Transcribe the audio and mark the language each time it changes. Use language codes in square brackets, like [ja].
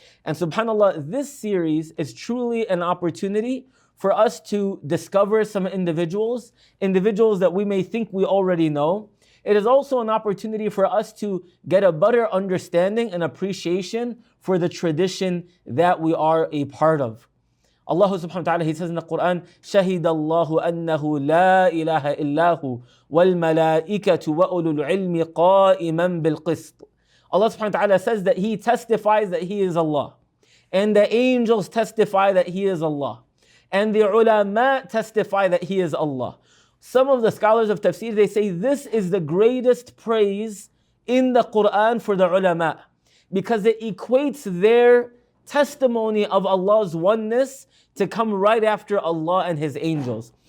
[en] And subhanAllah, this series is truly an opportunity for us to discover some individuals that we may think we already know. It is also an opportunity for us to get a better understanding and appreciation for the tradition that we are a part of. [ar] Allah subhanahu wa ta'ala, [en] He says in the Quran, [ar] شَهِدَ اللَّهُ أَنَّهُ لَا إِلَهَ إِلَّا هُ وَالْمَلَائِكَةُ وَأُولُو الْعِلْمِ قَائِمًا بِالْقِسْطِ. [en] Allah subhanahu wa ta'ala says that He testifies that He is Allah. And the angels testify that He is Allah. And the ulama testify that He is Allah. Some of the scholars of tafsir, they say this is the greatest praise in the Quran for the ulama, because it equates their testimony of Allah's oneness to come right after Allah and His angels.